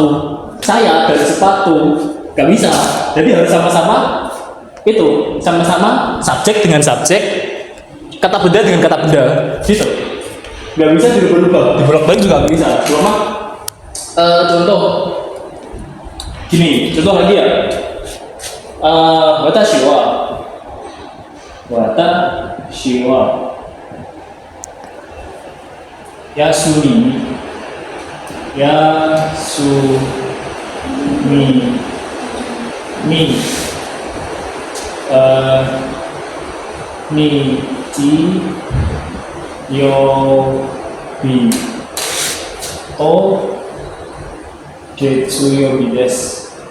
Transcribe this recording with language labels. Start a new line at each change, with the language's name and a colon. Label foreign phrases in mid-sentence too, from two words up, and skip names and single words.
Indonesian: Saya dari sepatu nggak bisa. Jadi harus sama-sama itu, sama-sama subjek dengan subjek, kata benda dengan kata benda, gitu. Nggak bisa dirubah-rubah, dibolak-balik juga nggak bisa. Cuma contoh gini, contoh lagi ya.
Japanese: 私は休み日曜日と月曜日です.